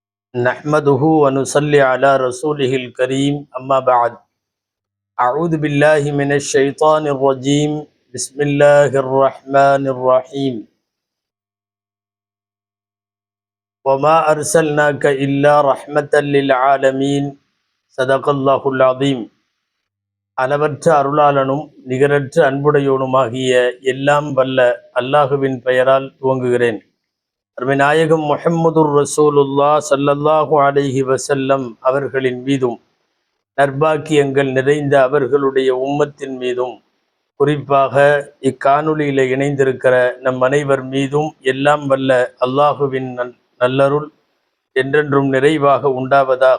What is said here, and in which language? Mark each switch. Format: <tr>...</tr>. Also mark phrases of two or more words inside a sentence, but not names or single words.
<ar>نحمده ونصلي على رسوله الكريم أما بعد أعوذ بالله من الشيطان الرجيم بسم الله الرحمن الرحيم وما أرسلناك إلا رحمة للعالمين صدق الله العظيم</ar> <ta>அளவற்ற அருளாளனும் நிகரற்ற அன்புடையோனுமாகிய எல்லாம் வல்ல அல்லாஹுவின் பெயரால் துவங்குகிறேன். நாயகம்</ta> <ar>محمد رسول الله صلى الله عليه وسلم</ar> <ta>அவர்களின் மீதும் நற்பாக்கியங்கள் நிறைந்த அவர்களுடைய உம்மத்தின் மீதும் குறிப்பாக இக்காணொலியில இணைந்திருக்கிற நம் அனைவர் மீதும் எல்லாம் வல்ல அல்லாஹுவின் நல்லருள் என்றென்றும் நிறைவாக உண்டாவதாக.</ta>